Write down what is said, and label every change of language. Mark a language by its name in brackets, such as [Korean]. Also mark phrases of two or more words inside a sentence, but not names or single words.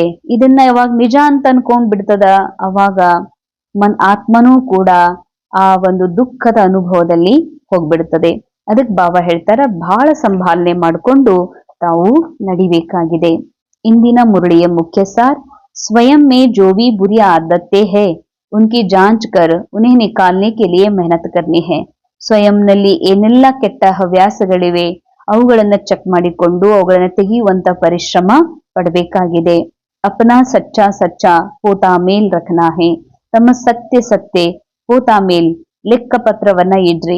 [Kannada] ಇದನ್ನ ಯಾವಾಗ ನಿಜ ಅಂತ ಅನ್ಕೊಂಡ್ ಬಿಡ್ತದ, ಅವಾಗ ಆತ್ಮನೂ ಕೂಡ ಆ ಒಂದು ದುಃಖದ ಅನುಭವದಲ್ಲಿ ಹೋಗ್ಬಿಡ್ತದೆ. ಅದಕ್ಕೆ ಬಾಬಾ ಹೇಳ್ತಾರ ಬಹಳ ಸಂಭಾಲನೆ ಮಾಡಿಕೊಂಡು ತಾವು ನಡಿಬೇಕಾಗಿದೆ. ಇಂದಿನ ಮುರಳಿಯ ಮುಖ್ಯ ಸಾರ್ [Hindi] स्वयं में जो भी बुरी आदतें है उनकी जांच कर उन्हें निकालने के लिए मेहनत करनी है. ಸ್ವಯಂನಲ್ಲಿ ಏನೆಲ್ಲ ಕೆಟ್ಟ ಹವ್ಯಾಸಗಳಿವೆ ಅವುಗಳನ್ನ ಚೆಕ್ ಮಾಡಿಕೊಂಡು ಅವುಗಳನ್ನ ತೆಗೆಯುವಂತ ಪರಿಶ್ರಮ ಪಡಬೇಕಾಗಿದೆ. अपना सच्चा सच्चा पोता मेल रखना है. [Kannada] ತಮ್ಮ ಸತ್ಯ ಸತ್ಯ ಪೋತಾ ಮೇಲ್ ಲೆಕ್ಕ ಪತ್ರವನ್ನ ಇಡ್ರಿ.